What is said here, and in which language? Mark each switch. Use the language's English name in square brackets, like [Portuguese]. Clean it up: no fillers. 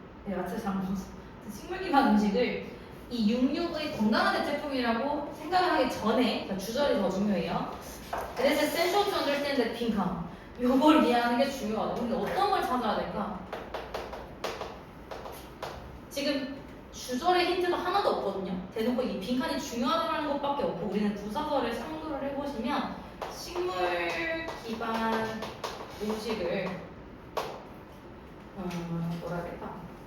[Korean] 야채 잘 먹었어. 식물 기반 음식을 이 66의 건강한 대체품이라고 생각을 하기 전에 주절이 더 중요해요. [English] It is essential to understand that 빈칸. [Korean] 요걸 이해하는 게 중요하다. 근데 어떤 걸 찾아야 될까? 지금 주절의 힌트가 하나도 없거든요. 대놓고 이 빈칸이 중요하다는 것밖에 없고 우리는 부사절을 참고를 해보시면 식물 기반 음식을 뭐라 해야 될까?